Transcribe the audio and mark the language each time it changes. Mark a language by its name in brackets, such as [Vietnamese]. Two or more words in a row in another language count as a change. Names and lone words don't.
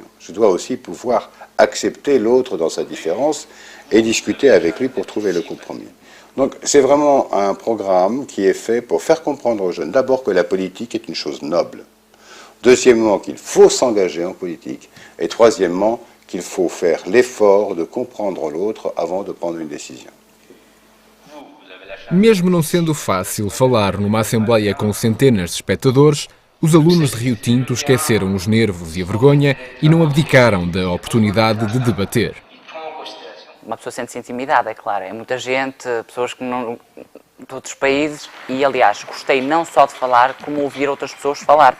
[French] Je dois aussi pouvoir accepter l'autre dans sa différence et discuter avec lui pour trouver le compromis. Donc c'est vraiment un programme qui est fait pour faire comprendre aux jeunes d'abord que la politique est une chose noble. Deuxièmement, qu'il faut s'engager en politique. Et troisièmement, qu'il faut faire l'effort de comprendre l'autre avant de prendre une décision. [Portuguese] Mesmo não sendo fácil falar numa assembleia com centenas de espectadores, os alunos de Rio Tinto esqueceram os nervos e a vergonha e não abdicaram da oportunidade de debater. Uma pessoa sente-se intimidada, é claro. É muita gente, pessoas que não, de outros países e, aliás, gostei não só de falar, como ouvir outras pessoas falar.